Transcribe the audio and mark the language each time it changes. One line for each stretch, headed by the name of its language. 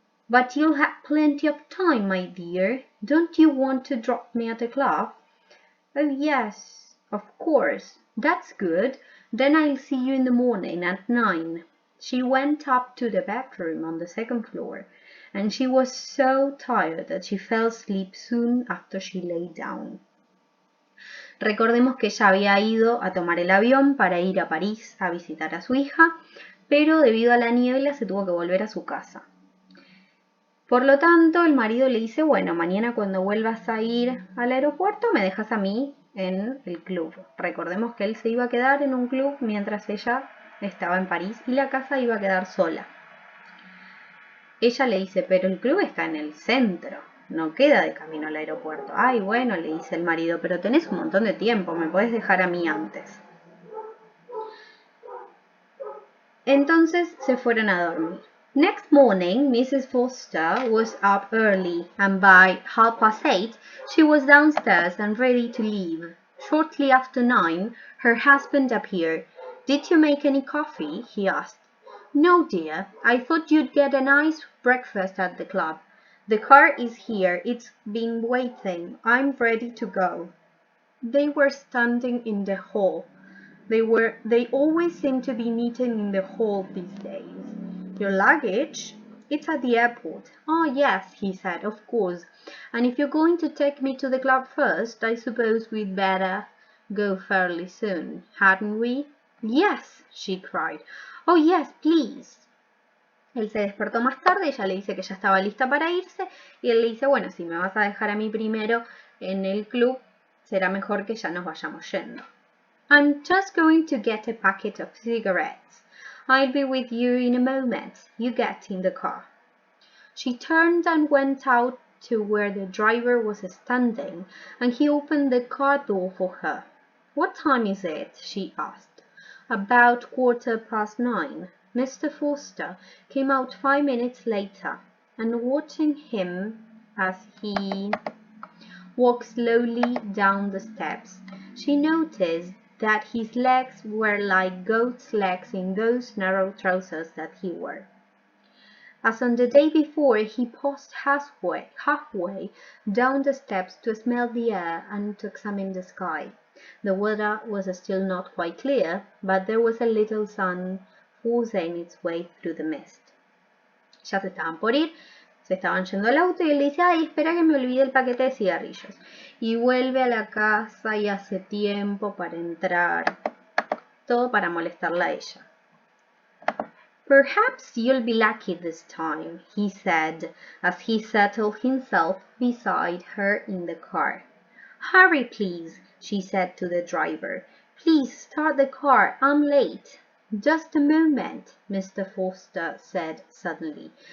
English: But you'll have plenty of time, my dear. Don't you want to drop me at the club? Oh, yes. Of course, that's good. Then I'll see you in the morning at 9. She went up to the bedroom on the second floor, and she was so tired that she fell asleep soon after she lay down.
Spanish: Recordemos que ella había ido a tomar el avión para ir a París a visitar a su hija, pero debido a la niebla se tuvo que volver a su casa. Por lo tanto, el marido le dice, bueno, mañana cuando vuelvas a ir al aeropuerto me dejas a mí en el club. Recordemos que él se iba a quedar en un club mientras ella estaba en París y la casa iba a quedar sola. Ella le dice, pero el club está en el centro, no queda de camino al aeropuerto. Ay, bueno, le dice el marido, pero tenés un montón de tiempo, me podés dejar a mí antes. Entonces se fueron a dormir.
English: Next morning, Mrs. Foster was up early, and by 8:30 she was downstairs and ready to leave. Shortly after 9, her husband appeared. Did you make any coffee? He asked. No, dear. I thought you'd get a nice breakfast at the club. The car is here. It's been waiting. I'm ready to go. They were standing in the hall. They always seem to be meeting in the hall these days. Your luggage? It's at the airport. Oh, yes, he said, of course. And if you're going to take me to the club first, I suppose we'd better go fairly soon, hadn't we? Yes, she cried. Oh, yes, please.
Spanish: Él se despertó más tarde, ella le dice que ya estaba lista para irse y él le dice, bueno, si me vas a dejar a mí primero en el club, será mejor que ya nos vayamos yendo.
English: I'm just going to get a packet of cigarettes. I'll be with you in a moment. You get in the car. She turned and went out to where the driver was standing, and he opened the car door for her. What time is it? She asked. About 9:15. Mr. Foster came out 5 minutes later, and watching him as he walked slowly down the steps, she noticed that his legs were like goat's legs in those narrow trousers that he wore. As on the day before, he paused halfway down the steps to smell the air and to examine the sky. The weather was still not quite clear, but there was a little sun forcing its way through the mist.
Spanish: Ya se estaban por ir, se estaban yendo al auto y él le dice, ay, espera que me olvide el paquete de cigarrillos. Y vuelve a la casa y hace tiempo para entrar, todo para molestarla a ella.
English: Perhaps you'll be lucky this time, he said, as he settled himself beside her in the car. Hurry, please, she said to the driver. Please start the car, I'm late. Just a moment, Mr. Foster said suddenly.